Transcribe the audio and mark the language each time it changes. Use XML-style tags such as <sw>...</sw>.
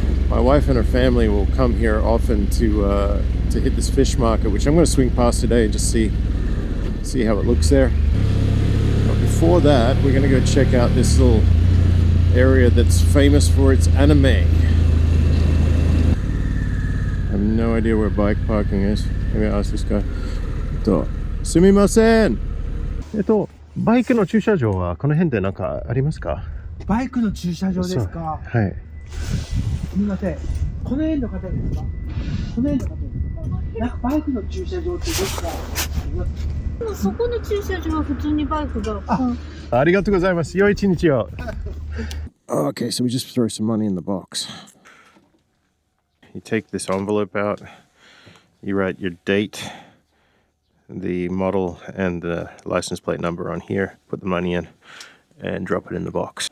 <en>My wife and her family will come here often to hit this fish market, which I'm going to swing past today and just see how it looks there. But before that, we're going to go check out this little area that's famous for its anime. I have no idea where bike parking is. Maybe I'll ask this guy. Sumimasen!</en> <ja>バイクの駐車場はこの辺でなんかありますか？バイクの駐車場ですか？はい。すみません。この辺の方ですか？この辺の方ですか？なんかバイクの駐車場ってですか？そこの駐車場は普通にバイクが。ありがとうございます。良い一日を。</ja> <en>Okay, so we just throw some money in the box. You take this envelope out, you write your date, the model and the license plate number on here, put the money in and drop it in the box.</en>